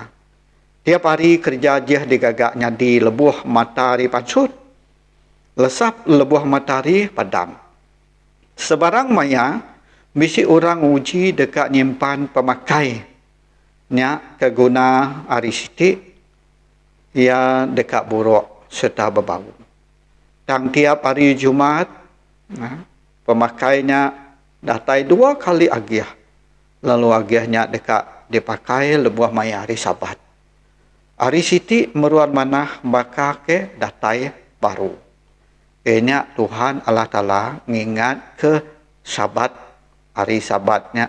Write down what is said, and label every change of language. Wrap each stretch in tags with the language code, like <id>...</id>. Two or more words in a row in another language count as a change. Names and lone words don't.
<iba>Tiap hari kerja jih digagaknya di lebuh matahari pansut. Lesap lebuh matahari padam. Sebarang maya, misi orang uji dekat nyimpan pemakai. Nya keguna hari siti, ia dekat buruk serta berbau. Dan tiap hari Jumat, pemakainya datai 2 kali agiah. Lalu agiahnya dekat dipakai lebuh maya hari Sabat. Hari siti meruan manah baka ke datai baru. Kenya Tuhan Allah Ta'ala ngingat ke Sabat, hari Sabatnya.</iba>